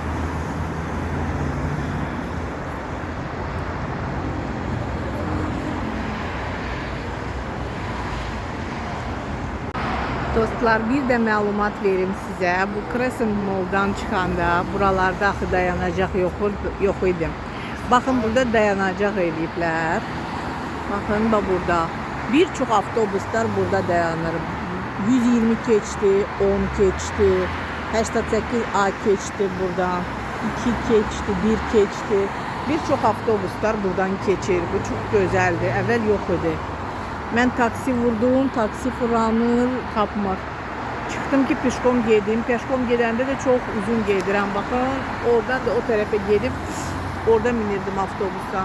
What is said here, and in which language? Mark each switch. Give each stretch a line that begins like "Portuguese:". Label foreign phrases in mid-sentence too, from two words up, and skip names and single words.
Azerbaijani: Dostlar, bir de məlumat verim size. Bu Crescent Mall'dan çıkanda buralarda axı dayanacaq yox idi. Bakın burada dayanacaq eləyiblər. Bakın da burada. Birçok avtobuslar burada dayanır. 120 keçti, 10 keçti, 88A keçti buradan, 2 keçti, 1 keçti. Birçok avtobuslar buradan keçir.
Turkish: Bu çok güzeldi. Evvel yok idi.
Azerbaijani: Ben taksi vurdum, taksi fıranır, tapmır. Çıktım ki peşkom gedim. Peşkom gedəndə de çok uzun gedirəm.
Turkish: Bakın oradan da o tarafa gedip orada binirdim
Azerbaijani: avtobusa.